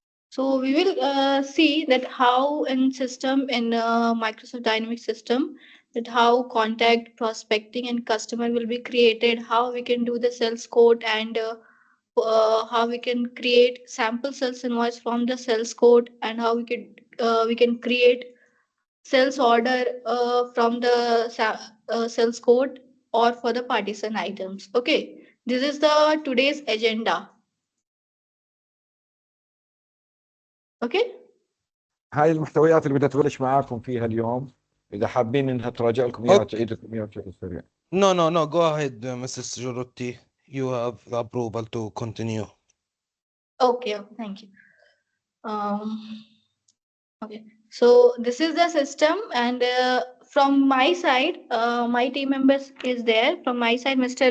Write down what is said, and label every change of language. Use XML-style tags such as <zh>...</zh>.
<en>So we will see that how in system in Microsoft Dynamics system, that how contact, prospecting, and customer will be created, how we can do the sales code, and how we can create sample sales invoice from the sales code, and how we can create sales order from the sales code or for the partition items. Okay, this is the today's agenda. Okay.</en> <ar>هاي المحتويات اللي بدها تبلش معاكم فيها اليوم، اذا حابين انها تراجع لكم اياها تعيد لكم اياها بشكل سريع.</ar> <en>No. Go ahead, Mrs. Shiruti. You have approval to continue. Okay, thank you. Okay, so this is the system, and from my side, my team members is there. From my side, Mr.</en>